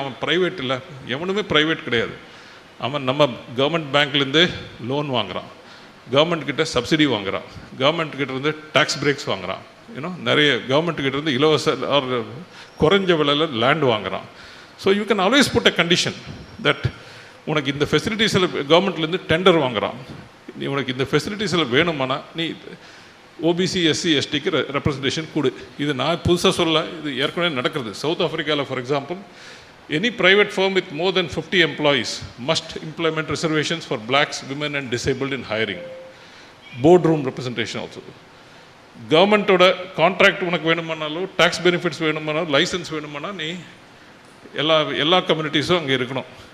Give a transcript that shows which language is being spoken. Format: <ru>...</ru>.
<ta>அவன் ப்ரைவேட் இல்லை, எவனுமே ப்ரைவேட் கிடையாது. அவன் நம்ம கவர்மெண்ட் பேங்க்லேருந்து லோன் வாங்குகிறான், கவர்மெண்ட் கிட்ட சப்சிடி வாங்குகிறான், கவர்மெண்ட் கிட்ட இருந்து டேக்ஸ் பிரேக்ஸ் வாங்குகிறான், நிறைய கவர்மெண்ட் கிட்ட இருந்து இலவச ஆர் குறைஞ்ச விலையில் land வாங்குகிறான்.</ta> <en>so you can always put a condition that</en> <ta>உனக்கு இந்த ஃபெசிலிட்டிஸில் கவர்மெண்ட்லேருந்து டெண்டர் வாங்குகிறான், நீ உனக்கு இந்த ஃபெசிலிட்டிஸில் வேணுமானா நீ ஓபிசி எஸ்சி எஸ்டிக்கு ரெப்ரஸன்டேஷன் கொடு. இது நான் புதுசாக சொல்ல, இது ஏற்கனவே நடக்கிறது.</ta> <en>South ஆஃப்ரிக்காவில் for example, any private firm with more than 50 employees must implement reservations for blacks, women and disabled in hiring. Boardroom representation also.</en> <ta>கவர்மெண்ட்டோட கான்ட்ராக்ட் உனக்கு வேணுமானாலும், டேக்ஸ் பெனிஃபிட்ஸ் வேணுமானாலும், லைசன்ஸ் வேணுமானா நீ எல்லா கம்யூனிட்டிஸும் அங்கே இருக்கணும்.</ta>